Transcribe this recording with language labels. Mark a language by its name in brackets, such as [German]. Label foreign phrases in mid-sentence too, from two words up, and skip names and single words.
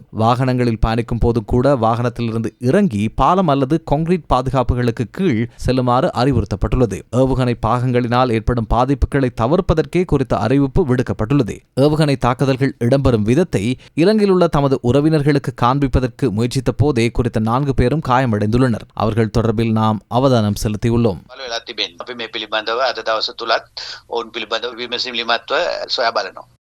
[Tamil] வாகனங்களில் பயணிக்கும் போது கூட வாகனத்திலிருந்து இறங்கி பாலம் அல்லது கான்கிரீட் பாதுகாப்புகளுக்கு கீழ் செல்லுமாறு அறிவுறுத்தப்பட்டுள்ளது. ஏவுகணை பாகங்களினால் ஏற்படும் பாதிப்புகளை தவிர்ப்பதற்கே குறித்த அறிவிப்பு விடுக்கப்பட்டுள்ளது. ஏவுகணை தாக்குதல்கள் இடம்பெறும் விதத்தை இலங்கையில் உள்ள தமது உறவினர்களுக்கு காண்பிப்பதற்கு முயற்சித்த போதே குறித்த 4 பேரும் காயமடைந்துள்ளனர். அவர்கள் தொடர்பில் நாம் அவதானம் செலுத்தியுள்ளோம். [Sinhala] අපි මේ පිළිබඳව අද දවස තුලත් ඔවුන් පිළිබඳව විමසීම් ලිමත්ව සොයා බලනවා.